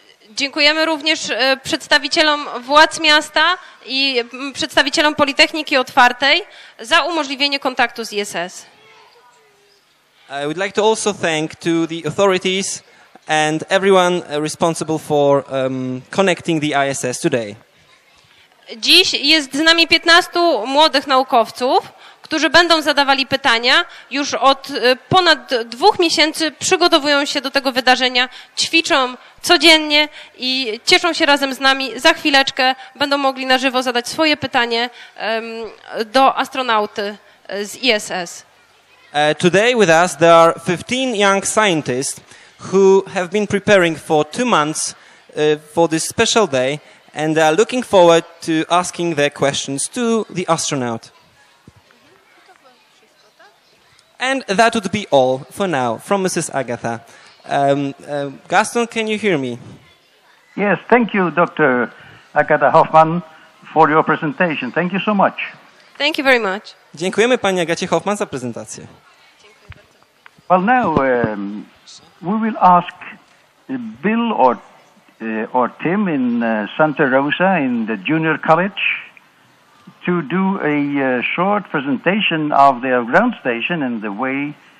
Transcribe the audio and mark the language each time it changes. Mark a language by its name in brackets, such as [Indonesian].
[Polish] Dziękujemy również przedstawicielom władz miasta i przedstawicielom Politechniki Otwartej za umożliwienie kontaktu z ISS. [English] I would like to also thank to the authorities and everyone responsible for connecting the ISS today. [Polish] Dziś jest z nami 15 młodych naukowców, którzy będą zadawali pytania. Już od ponad 2 miesięcy przygotowują się do tego wydarzenia, ćwiczą codziennie i cieszą się razem z nami. Za chwileczkę będą mogli na żywo zadać swoje pytanie do astronauty z ISS. [English] Today with us there are 15 young scientists who have been preparing for 2 months for this special day and they are looking forward to asking their questions to the astronaut. And that would be all for now from Mrs. Agatha. Gaston, can you hear me? Yes, thank you, Dr. Agatha Hoffman, for your presentation. Thank you so much. Thank you very much. [Polish] Dziękujemy pani Agacie Hoffman za prezentację. [English] Well, now we will ask Bill or Tim in Santa Rosa in the junior college to do a short presentation of their ground station and the way